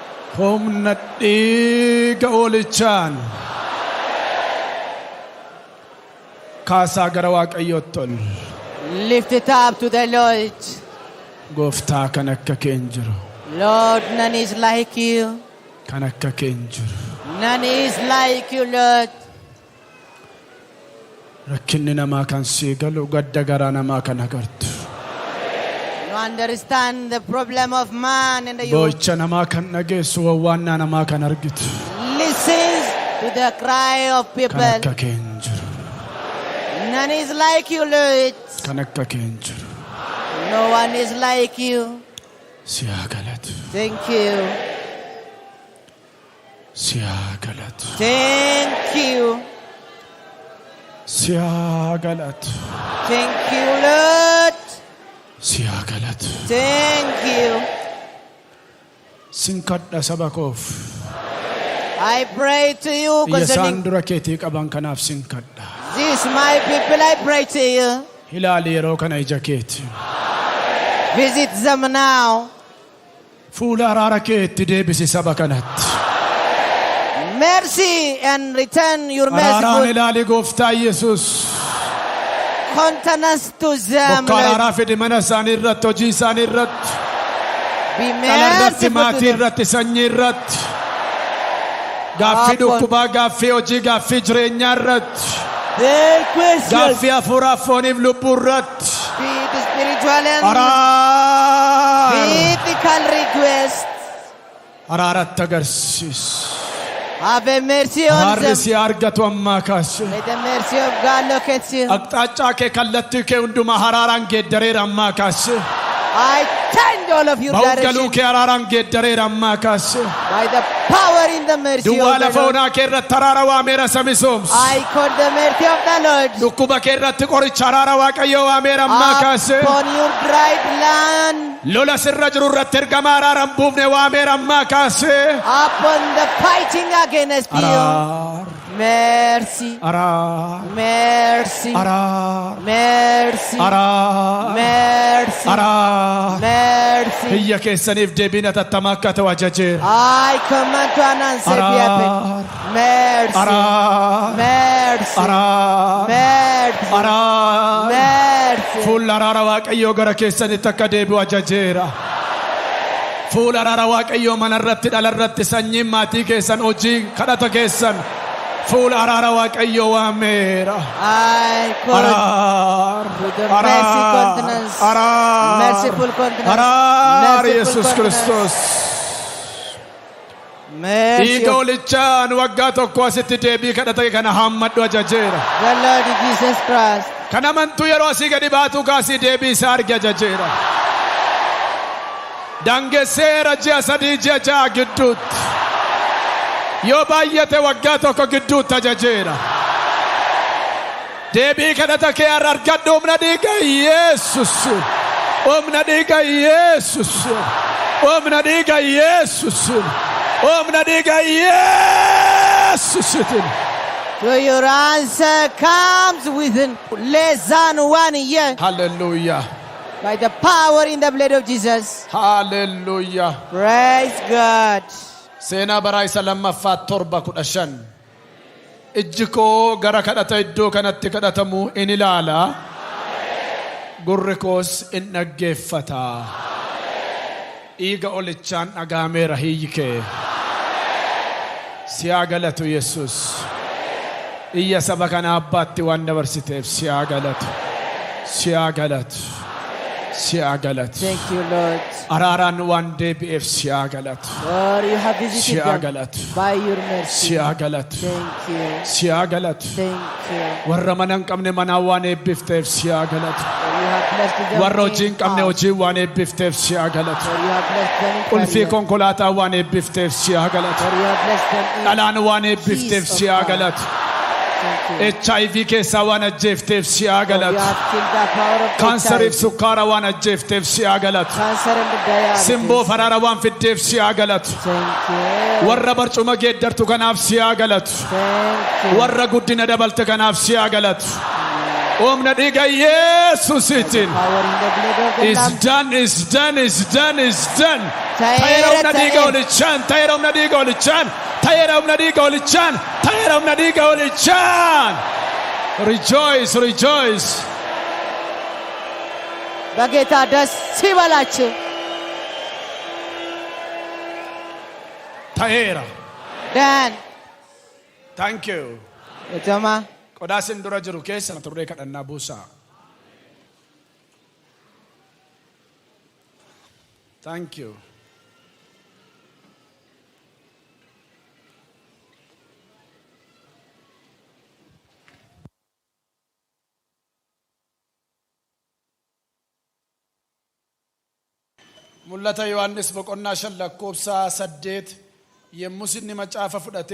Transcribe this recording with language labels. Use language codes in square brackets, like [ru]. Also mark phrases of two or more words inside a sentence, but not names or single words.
[om] Humna dhiiga oolichaan kaasaa gara Waaqayyootti ol. [en] Lift it up to the Lord. [om] Gooftaa kan akka kee hin jiru. [en] Lord, none is like you. [om] Kan akka kee hin jiru. [en] None is like you, Lord. [om] Rakkinni namaa kan sii galu gadda garaa namaa kan agartu. [en] You understand the problem of man and you [om] Boo'icha namaa kan dhageessu wawwaannaa namaa kan argitu. [en] listens to the cry of [om] Kan [en] people. [om] akka kee hin jiru. [en] None is like you, Lord. [om] Kan akka kee hin jiru. [en] No one is like you. [om] Si haa galatu. [en] Thank you. [om] Si haa galatu. [en] Thank you. [om] Si haa galatu. [en] Thank you, Lord. [om] Si haa galatu. [en] Thank you. [om] Sin kadha saba koof. [en] I pray to you [om] Iyya isaan [en] concerning [om] dura keetii qaban kanaaf sin kadha. [en] this, my people. I pray to you. [om] Ilaali yeroo kana ija keeti. [en] Visit them now. [om] Fuula araara keetti deebisi saba kanatti. [en] Mercy and return your [om] Araaraan [en] merciful [om] ilaali gooftaa Yesuus. [en] countenance to them, [om] Bokka [en] Lord. [om] araaraa fidi mana isaanii irratti, hojii isaanii irratti, [en] Be [om] dhala irratti, [en] merciful to [om] maatii [en] them. [om] irratti, sanyii irratti. Gaaffii dhukkubaa, gaaffii hojii, gaaffii jireenyaa irratti. [en] Their questions [om] Gaaffii hafuuraaf fooniif lubbuu irratti. [en] be the spiritual and [om] Araara. [en] physical requests. [om] Araaratti agarsiis. [en] Have a mercy on [om] Araarri [en] them. [om] si argatu ammaa kaase. [en] May the mercy of God locate you. [om] Aqxaachaa kee kallattii kee hundumaa araaraan geeddareera ammaa kaase. [en] I change all of your [om] Ba'ugaluu [en] direction [om] kee araaraan geeddareera ammaa kaase. [en] by the power in the mercy [om] Duwwaa [en] of the [om] lafa [en] Lord. [om] onaa kee irratti araara waameera samisoomsu. [en] I call the mercy of the Lord [om] Dhukkuba kee irratti qoricha araara Waaqayyoo waameera ammaa kaase. [en] upon your dried land, [om] Lola sirra jiru irratti ergama araara hin buufne waameera ammaa kaase. [en] upon the fighting against you. [om] Araar. [en] Mercy, [om] Araar. [en] mercy, [om] Araar. [en] mercy, [om] Araar. [en] mercy, [om] Araar. [en] mercy. [om] Biyya keessaniif deebiin atattamaa akka ta'u ajajeera. [en] I command to an answer be happen. [om] Araar. [en] Mercy, [om] Araar. [en] mercy, [om] Araar. [en] mercy, [om] Araar. [en] mercy. [om] Fuula araara Waaqayyoo gara keessanitti akka deebi'u ajajeera. Fuula araara Waaqayyoo mana irratti, dhala irratti, sanyiin maatii keessan, hojii kadhata keessan. Fuula araara Waaqayyoo waameera. [en] I call [om] Araar. [en] with the mercy [om] Araar. [en] countenance, [om] Araar. [en] merciful countenance, [om] Araar [en] merciful [om] Yesus [en] countenance. [om] Kiristoos. [en] Mercy [om] Dhiiga [en] of [om] olichaan waggaa tokko asitti deebii kadhata kana hammadhu ajajeera. [en] the Lord Jesus Christ. [om] Kan amantuu yeroo asii gadi baatu kaasii deebii isaa arge ajajeera. Dangesseera ji'a 3 ji'a 6 gidduutti. Yoo baay'ate waggaa tokko gidduutti ajajeera. Deebii kadhata kee har'a argadhu humna dhiiga Yesus. Humna dhiiga Yesus. Humna dhiiga Yesus. Humna dhiiga Yesus. [en] So your answer comes within less than 1 year Hallelujah. by the power in the blood of Jesus. Hallelujah. Praise God. [om] Seenaa baraa isa lammaffaa 7:15. Ijji koo gara kadhata iddoo kanatti kadhatamu in ilaala. Gurri koos in dhaggeeffata. Dhiiga olichaan dhagaameera hiyyi kee. Si haa galatu Yesus. Iyya saba kana abbaatti waan dabarsiteef si haa galatu. Si haa galatu. Si haa galatu. [en] Thank you, Lord. [om] Araaraan waan deebi'eef si haa galatu. [en] Lord, you have [om] Si [en] visited [om] haa [en] them [om] galatu. [en] by your mercy. [om] Si haa galatu. [en] Thank you. [om] Si haa galatu. [en] Thank you. [om] Warra mana hin qabne manaa waan eebbifteef si haa galatu. [en] Lord, you have blessed them [om] Warra hojii hin qabne [en] in [om] hojii waan eebbifteef si haa galatu. [en] Lord, you have blessed them in [om] Ulfii [en] career. [om] konkolaataa waan eebbifteef si haa galatu. [en] Lord, you have blessed them in [om] Dhalaan waan eebbifteef [en] peace [om] si [en] of [om] haa [en] God. [om] galatu. [en] Thank you. [om] HIV keessaa waan ajjeefteef si haa [en] Lord, you [om] galatu. [en] have killed the power of Kaansariif HIV, [om] sukkaara waan ajjeefteef si haa galatu. [en] cancer and diabetes. [om] Simboo faraara waan fiddeef si haa galatu. [en] Thank you. [om] Warra barcuma geeddartu kanaaf si haa galatu. [en] Thank you. [om] Warra guddina dabalte kanaaf si haa galatu. Humna dhiiga Yesuusiitiin. [en] Power in the blood of the It's Lamb. done, it's done, it's done, it's done. [om] Ta'eera, Ta'eera humna dhiiga ta'eera. olichaan, ta'eera humna dhiiga olichaan, ta'eera humna dhiiga olichaan, ta'eera humna dhiiga olichaan. [en] Rejoice, rejoice. [am] በጌታ ደስ ይበላችሁ። [om] Ta'eera. Dan. [en] Thank you. Utama. [om] Qodaa sin dura jiru keessa na turree kadhannaa buusaa. [en] Thank you. [om] Mul'ata Yohaannis boqonnaa 5 lakkoofsa 8 yemmus inni macaafa fudhatee